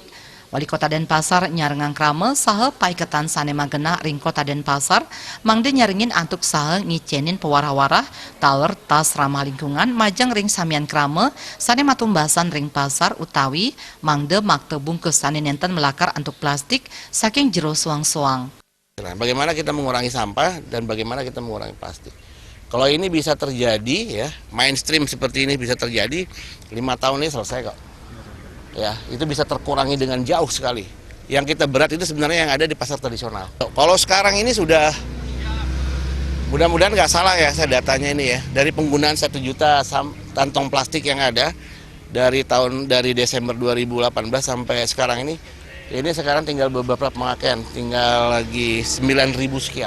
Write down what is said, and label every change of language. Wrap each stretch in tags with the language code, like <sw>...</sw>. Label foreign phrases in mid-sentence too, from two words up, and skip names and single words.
<ban>Wali Kota Denpasar nyarengang krame saha paiketan sane magena ring Kota Denpasar mangde nyaringin antuk saha ngicenin pewarah-warah taler tas ramah lingkungan majang ring samian krame sane matumbasan ring pasar utawi mangde makte bungkus sane nenten melakar antuk plastik saking jero suang-suang.</ban> <id>Bagaimana kita mengurangi sampah dan bagaimana kita mengurangi plastik. Kalau ini bisa terjadi ya, mainstream seperti ini bisa terjadi 5 tahun ini selesai kok. Ya, itu bisa terkurangi dengan jauh sekali. Yang kita berat itu sebenarnya yang ada di pasar tradisional. Kalau sekarang ini sudah, mudah-mudahan nggak salah ya saya datanya ini ya, dari penggunaan 1 juta kantong plastik yang ada dari Desember 2018 sampai sekarang ini sekarang tinggal beberapa pemakaian, tinggal lagi 9.000 sekian.</id>